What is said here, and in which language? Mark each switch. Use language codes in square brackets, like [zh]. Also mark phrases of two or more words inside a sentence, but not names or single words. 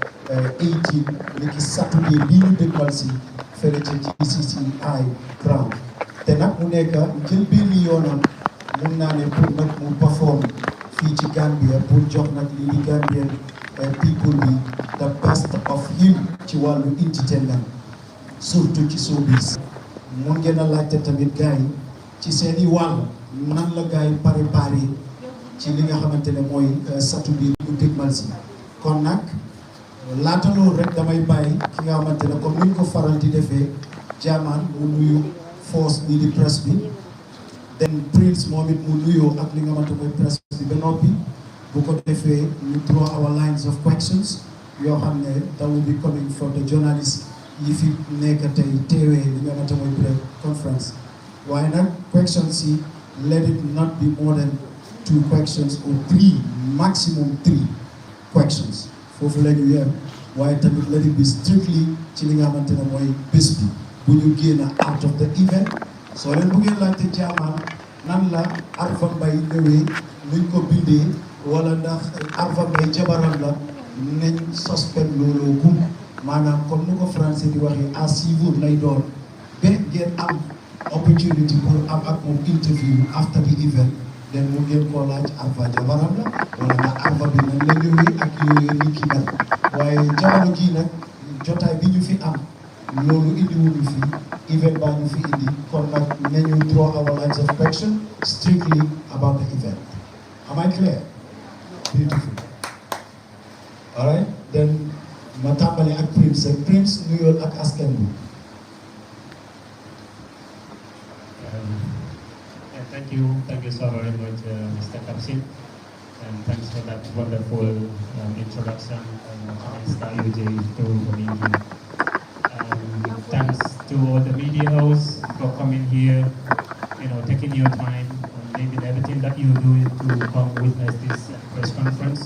[wo] 18 niki Saturday bii ñu dëgmal si fële ca GCCI ground te nag mu nekk jël benn yoonam mun naa ne pour nag mu perform fii ci Gambia pour jox nag lii di Gambian people bi [en] the best of him [wo] ci wàllu entertainment surtout ci showbiz. mun ngeen a laajte tamit gars yi ci seeni wàll nan la gars yi préparé ci li nga xamante ne mooy Saturday bu dégmal si kon nag laata loolu rek damay bàyyi ki nga xamante ne comme ni ñu ko faral di defee Jaman mu nuyu force nii di presse bi then Prince moom it mu nuyoo ak li nga xamante mooy presse bi ba noppi bu ko defee ñu [en] draw our lines of questions [wo] yoo xam ne [en] that will be coming from the journalists [wo] yi fi nekk tey teewee li nga xamante mooy [en] press conference [wo] waaye nag questions yi let [en] it not be more than 2 questions or 3 maximum 3 questions [wo] foofu la ñu yem waaye tamit [en] let it be strictly [wo] ci li nga xamante ne mooy bés bi bu ñu génn [en] out of the event [wo] soo leen bëggee laajte Jaman nan la Arfa Mbay ñëwee nuñ ko bindee wala ndax Arfa Mbay jabaram la nañ suspend looloo gum maanaam comme ni ko français di waxee [fr] à suivre [wo] lay doon ba ngeen am opportunity pour am ak moom [en] interview after the event [wo] den mu ngeen koo laaj Arfa jabaram la wala ndax Arfa bi nan la ñëwee ak yooyu nit ki mel waaye jamono jii nag jotaay bi ñu fi am loolu indiwuñu fi event baa ñu fi indi kon nag nañu [en] draw our lines of question strictly about the event. Am I clear? Beautiful. All right, then [wo] ma tàmbali ak Prince ak Prince nuyool ak askan bi. [en] Thank you so very much, Mr. Kapsin, and thanks for that wonderful introduction and Mr. UJ to the media. Thanks to all the media hosts for coming here, taking your time, and leaving everything that you do to come witness this press conference.